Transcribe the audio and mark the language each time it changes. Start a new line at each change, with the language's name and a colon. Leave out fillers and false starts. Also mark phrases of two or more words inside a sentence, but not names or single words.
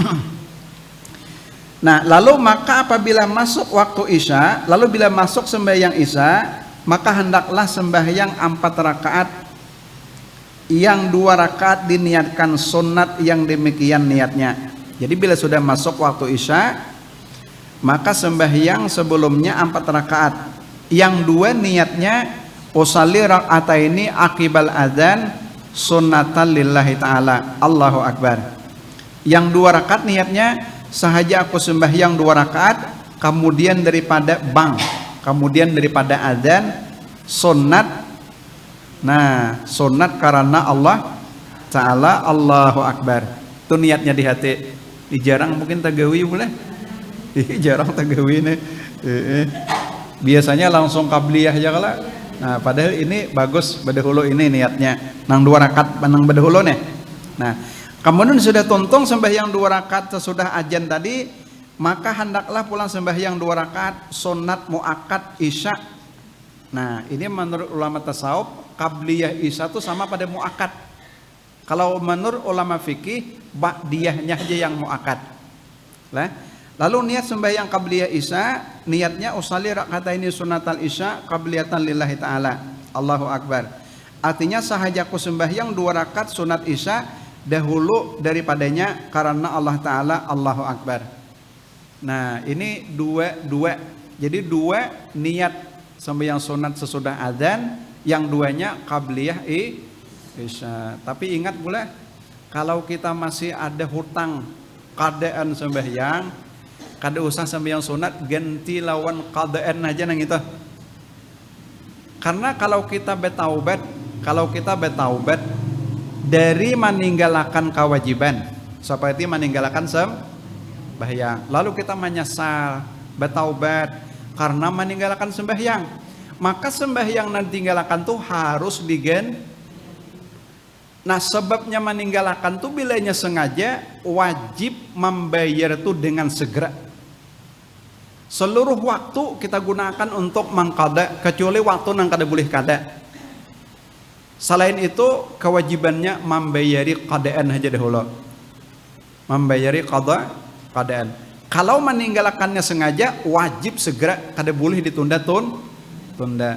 Banjar: Nah, lalu maka apabila masuk waktu Isya, lalu bila masuk sembahyang Isya, maka hendaklah sembahyang 4 rakaat, yang 2 rakaat diniatkan sunat yang demikian niatnya. Jadi bila sudah masuk waktu Isya, maka sembahyang sebelumnya 4 rakaat, yang 2 niatnya
Arabic: أصلي ركعتين عقب الأذان سنة لله تعالى الله أكبر.
Banjar: Yang 2 rakaat niatnya sahaja aku sembahyang 2 rakaat kemudian daripada adzan sunnat. Nah, sunnat karena Allah Ta'ala,
Arabic: Allahu Akbar.
Banjar: Itu niatnya di hati. Jarang mungkin tagawi boleh. Jarang tagawi nih. Biasanya langsung qabliyah aja kala. Nah, padahal ini bagus bedahulu ini niatnya. Nang 2 rakaat nang bedahulu nih. Nah, kemudian sudah tuntung sembahyang 2 rakaat sesudah azan tadi, maka hendaklah pulang sembahyang 2 rakaat sunat muakkad Isya. Nah, ini menurut ulama tasawuf, qabliyah Isya itu sama pada muakkad. Kalau menurut ulama fikih, ba'diyahnya aja yang muakkad. Lalu niat sembahyang qabliyah Isya, niatnya
Arabic: أصلي ركعتين سنة العشاء قبلية لله تعالى الله أكبر.
Banjar: Artinya sahajaku sembahyang 2 rakaat sunat Isya dahulu daripadanya karena Allah Ta'ala,
Arabic: Allahu Akbar.
Banjar: Nah, ini dua. Jadi 2 niat sembahyang sunat sesudah adzan, yang 2-nya qabliyah Isya. Tapi ingat pula, kalau kita masih ada hutang qadaan sembahyang, kada usah sembahyang sunat, ganti lawan qadaan aja nang itu. Karena kalau kita bertaubat dari meninggalkan kewajiban seperti meninggalkan sembahyang, lalu kita menyesal bertaubat karena meninggalkan sembahyang, maka sembahyang nanti tinggalkan tuh harus digen. Nah, sebabnya meninggalkan tuh bilanya sengaja, wajib membayar tuh dengan segera. Seluruh waktu kita gunakan untuk mengqada, kecuali waktu nang kada boleh kada. Selain itu kewajibannya membayari qadaan aja dahulu. Membayari qadaan. Kalau meninggalkannya sengaja wajib segera, kada boleh ditunda tunda.